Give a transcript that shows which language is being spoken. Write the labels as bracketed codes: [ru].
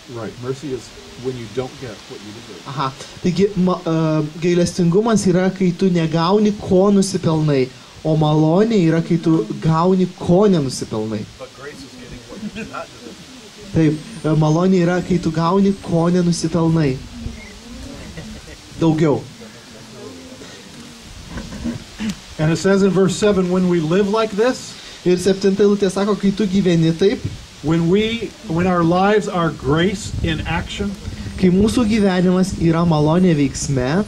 [en] Right, mercy is when you don't get what you deserve. [lt] Aha. Taigi, gailestingumas yra, kai tu negauni, ko nusipelnai, o malonė yra, kai tu gauni, ko nenusipelnai. [en] But grace is getting what you do not deserve. [lt] Taip, malonė yra, kai tu gauni, ko nenusipelnai. Daugiau. [en] And it says in verse 7, when we live like this, [lt] Ir 7 eilutė sako, kai tu gyveni taip, [en] when our lives are grace in action, [lt] kai mūsų gyvenimas yra malonė veiksme,